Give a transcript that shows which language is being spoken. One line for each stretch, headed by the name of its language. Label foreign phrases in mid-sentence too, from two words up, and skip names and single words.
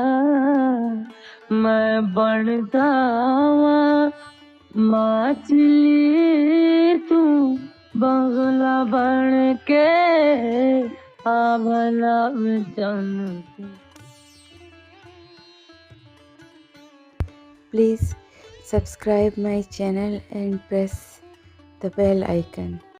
Punjabi: ਮੈਂ ਬਣ ਜਾਵਾਂ ਮੱਛਲੀ ਤੂੰ ਬਗਲਾ ਬਣ ਕੇ ਆਭਲਾ ਚੰਨ।
English: Please subscribe my channel and press the bell icon.